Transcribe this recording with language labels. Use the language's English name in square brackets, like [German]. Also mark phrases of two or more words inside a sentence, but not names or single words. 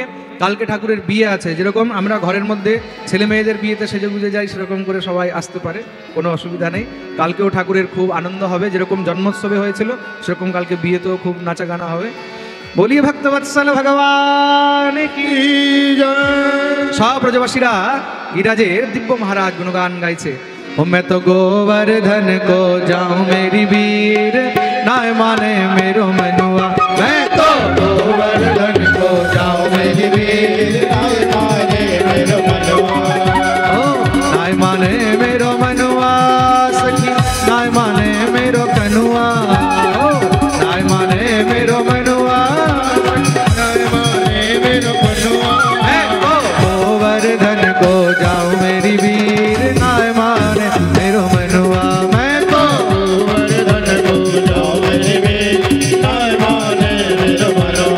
[Bangla] কালকে ঠাকুরের বিয়ে আছে, যেরকম আমরা ঘরের মধ্যে ছেলে মেয়েদের বিয়েতে সেজে গুজে যাই, সেরকম করে সবাই আসতে পারে, কোনো অসুবিধা নেই। কালকেও ঠাকুরের খুব আনন্দ হবে, যেরকম জন্মোৎসবে হয়েছিল সেরকম কালকে বিয়েতেও খুব নাচা গানা হবে। [Hindi] बोलिए भक्तवत्सल भगवान की जय। [Bangla] সব ব্রজবাসীরা গিরিরাজের দিব্য মহারাজ গুণগান গাইছে। [Braj] ओ मैं तो गोवर्धन को जाऊं मेरी वीर, नाय माने मेरो मनुआ। मैं तो गोवर्धन को जाऊं मेरी वीर, नाय माने मेरो मनुआ। नाय माने मेरो मनुआ सखी, नाय माने मेरो कनुआ। नाय माने मेरो मनुआ, नाय माने मेरो मनुआ। मैं तो गोवर्धन को जाऊं मेरी वीर, नाय माने मेरो मनुआ। मैं तो गोवर्धन को जाऊं मेरी वीर, नाय माने मेरो मनुआ।